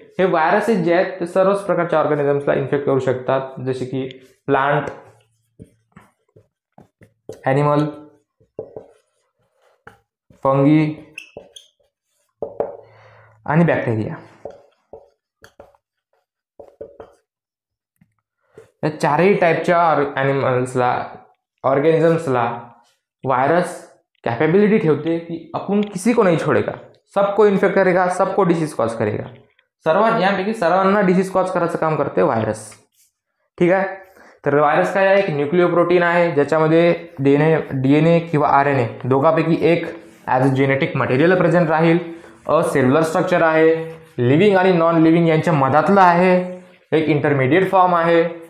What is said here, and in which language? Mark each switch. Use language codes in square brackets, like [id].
[mr] हे व्हायरसेस जे आहेत ते सर्वच प्रकारच्या ऑर्गॅनिझम्सला इन्फेक्ट करू शकतात, जसे की प्लांट, ॲनिमल, फंगी आणि बॅक्टेरिया. या चारही टाईपच्या ऑर्गेनिजम्सला व्हायरस कैपेबिलिटी ठेवते की [hi] अपन किसी को नहीं छोड़ेगा, सबको इन्फेक्ट करेगा, सबको डिसीज कॉज करेगा. [mr] यापैकी सर्वांना डिसीज कॉज करायचं काम करते व्हायरस. ठीक आहे. तर व्हायरस काय आहे, एक न्यूक्लिओप्रोटीन आहे ज्याच्यामध्ये DNA किंवा RNA दोघांपैकी एक as a genetic material present राहील. सेल्युलर स्ट्रक्चर आहे, लिव्हिंग आणि नॉन लिव्हिंग यांच्या मधातलं आहे, एक इंटरमिडिएट फॉर्म आहे.